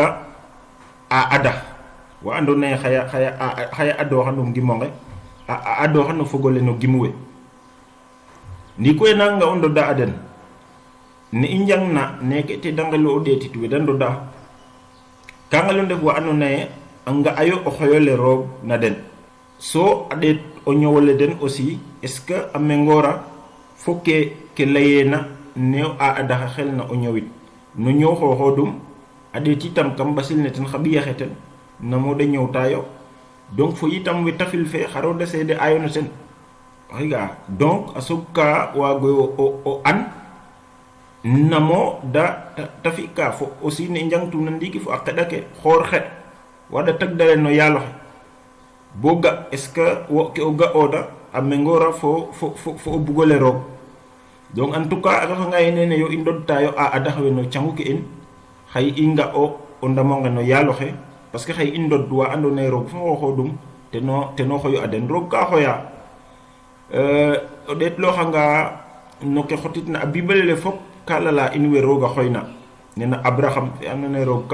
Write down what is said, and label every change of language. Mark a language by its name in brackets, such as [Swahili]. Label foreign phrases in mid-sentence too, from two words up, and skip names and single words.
[Serer] a ada wa andoona yee xaya adooxa no ngimonge a adooxa no fogole no gimu we ndi koy nanga o ndoda a den ne i njangna neke te da ngelu o ɗeetit we da ndoda ka ngelu ndef wa andoona yee a nga'ayo o xoyole roog na den so a ɗeet o ñowole den [French] aussi est ce que [Serer] a mengora fo ke layeena ne a adaxa xel na o ñowit no ñow xooxoodum a ɗeet itam kam ɓasil ne ten xa ɓiyaxe ten namo da ñowtaayo donc fo itam we tafil fe xaro da seede ayo no ten xiga donc a soog ka waagoyo o an namo da tafi ka fo aussi ne njangtuna ndiiki fo a qeɗa ke xoor xe wada tagdale no yaaloxe bo ga [French] est ce que [Serer] wo ke o ga'ooda a mengora fo o bugole roog donc [French] en tout cas [Serer] a refanga ye nene yo i ndodtaayo a adax we no cangu ke in xay i nga'o o ndamonge no yaaloxe [French] parce que [Serer] xay i ndod wa andoona yee roog fo xooxoodum teno xoyu a den roog ka xoya o ɗeetlooxanga no ke xotitna a bible le fop ka lala in we roog a xoyna nena abraham fe andoona yee roog